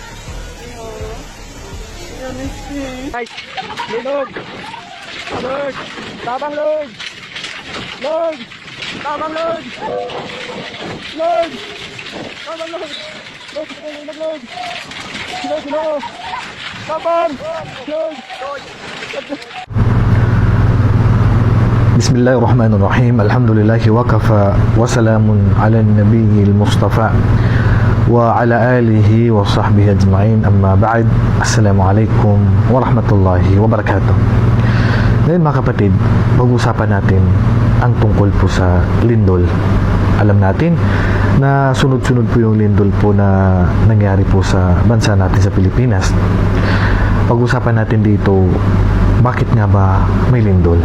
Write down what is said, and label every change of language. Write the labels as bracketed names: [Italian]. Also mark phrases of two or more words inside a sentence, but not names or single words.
[English] Guys, Lord! Lord! Tabang Lord! Lord! Tabang Lord! Lord! Tabang Lord! Lord! Lord! Lord! Lord! Lord! Tabang! Lord! [Arabic] بسم الله الرحمن الرحيم الحمد لله وكفى وسلام على النبي المصطفى وعلى آله وصحبه أجمعين أما بعد السلام عليكم ورحمة الله وبركاته. [Filipino] Ngayon mga kapatid, pag-usapan natin ang tungkol po sa lindol. Alam natin na sunod-sunod po yung lindol po na nangyari po sa bansa natin sa Pilipinas. Pag-usapan natin dito, bakit nga ba may lindol?